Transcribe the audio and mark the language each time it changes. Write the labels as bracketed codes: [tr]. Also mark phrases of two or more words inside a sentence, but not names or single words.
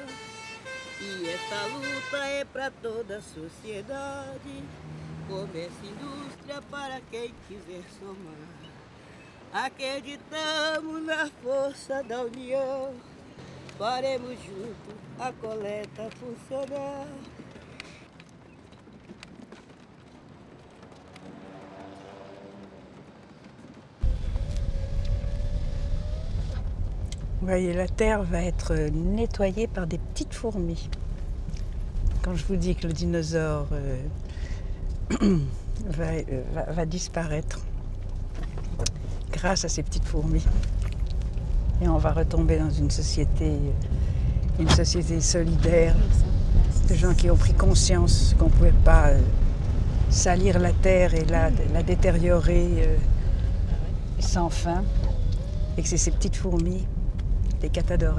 [pt] E essa luta é pra toda a sociedade. Comércio e indústria para quem quiser somar. Acreditamos na força da união. Faremos junto a coleta funcionar. [fr] Vous voyez, la terre va être nettoyée par des petites fourmis. Quand je vous dis que le dinosaure va disparaître grâce à ces petites fourmis, et on va retomber dans une société solidaire, de gens qui ont pris conscience qu'on ne pouvait pas salir la terre et la détériorer sans fin, et que c'est ces petites fourmis, les catadores.